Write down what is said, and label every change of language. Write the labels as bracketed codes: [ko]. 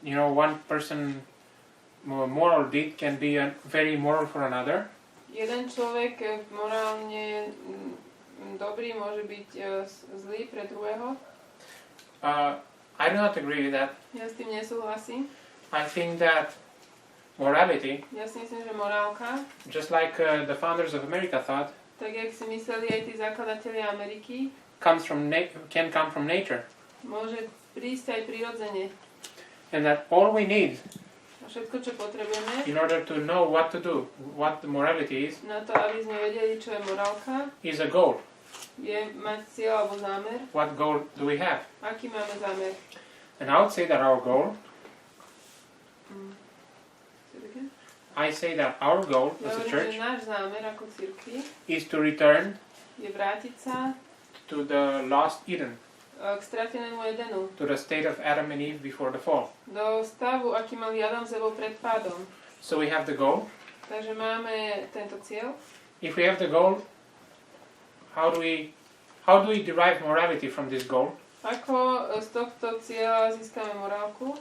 [en] One person moral deed can be very moral for another. [sk] Jeden človek morálne dobrý môže byť zlý pre druhého. [en] I do not agree with that. [sk] Ja s tým nesúhlasím. [en] I think that morality, [sk] Ja si myslím, že morálka, [en] just like the founders of America thought, [sk] tak jak si mysleli aj tí zakladatelia Ameriky, [en] can come from nature, [sk] môže prísť aj prirodzene. [en] and that all we need [sk] A všetko, čo potrebujeme [en] in order to know what to do, what the morality is [sk] na to, aby sme vedeli, čo je morálka, [en] a goal. [sk] je mať cieľ alebo zámer. [en] What goal do we have? [sk] Aký máme zámer? [en] And I would say that our goal, I say that our goal [sk] Ja hovorím, [en] church [sk] že náš zámer ako cirkvi [en] is to return [sk] je vrátiť sa [en] to the lost Eden, [sk] k stratenému Edenu, [en] to the state of Adam and Eve before the fall. [sk] do stavu, aký mali Adam s Evou pred pádom. [en] So we have the goal. [sk] Takže máme tento cieľ. [en] If we have the goal, how do we How do we derive morality from this goal? [sk] Ako z tohto cieľa získame morálku?